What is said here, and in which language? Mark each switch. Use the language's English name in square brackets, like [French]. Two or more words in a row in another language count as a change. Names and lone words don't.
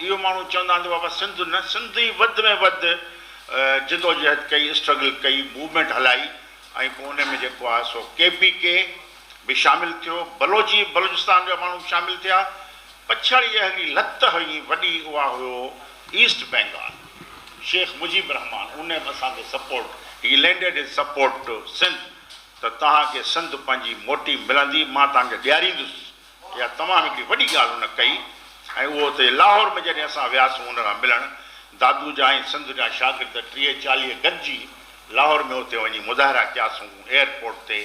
[Sindhi] इहो माण्हू चवंदा आहिनि बाबा सिंध न, सिंध ई वधि में वधि जदोजहद कई, स्ट्रगल कई, मूवमेंट हलाई. ऐं पोइ उन में जेको आहे सो KPK बि शामिलु थियो, बलोचिस्तान जा माण्हू शामिलु थिया. पछाड़ी जी हिकिड़ी लत हुई वॾी, उहा हुयो ईस्ट बंगाल, शेख मुजीब रहमान. उन बि असांखे सपोर्ट, [English] he landed his support to [Sindhi] सिंध, त तव्हांखे सिंध पंहिंजी मोटी मिलंदी, मां तव्हांखे ॾियारींदुसि. इहा तमामु हिकिड़ी वॾी ॻाल्हि हुन कई. ऐं उहो हुते लाहौर में जॾहिं असां वियासीं हुन सां मिलणु, दादू जा ऐं सिंध जा शागिर्द 30-40 गॾिजी लाहौर में उते वञी मुज़ाहिरा कयासीं एयरपोर्ट ते.